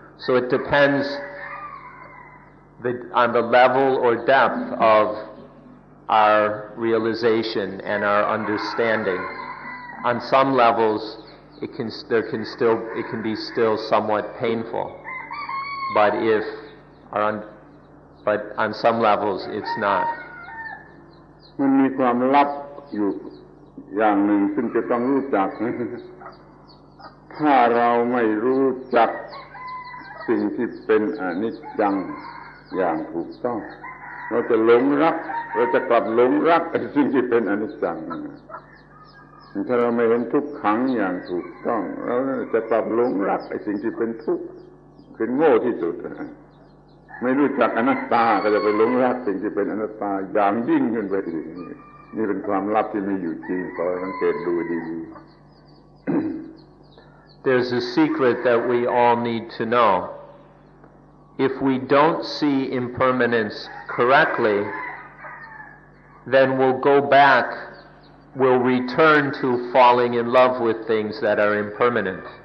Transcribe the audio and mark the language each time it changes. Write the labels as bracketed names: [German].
[English] So it depends on the level or depth of our realization and our understanding. On some levels, it can be still somewhat painful, but on some levels it's not. [Thai] มันมีความลับอยู่อย่างหนึ่งซึ่งจะต้องรู้จัก ถ้าเราไม่รู้จักสิ่งที่เป็นอนิจจังอย่างถูกต้องเราจะหลงรักเราจะกลับหลงรักสิ่งที่เป็นอนิจจัง ถ้าเราไม่เห็นทุกขังอย่างถูกต้องเราจะกลับหลงรักไอ้สิ่งที่เป็นทุกข์เป็นโง่ที่สุดไม่รู้จักอนัตตาก็จะไปหลงรักสิ่งที่เป็นอนัตตาอย่างยิ่งขึ้นไปอีกนี่เป็นความลับที่มีอยู่จริงขอสังเกตดูดี [English] ๆ There's a secret that we all need to know. If we don't see impermanence correctly, then we'll return to falling in love with things that are impermanent.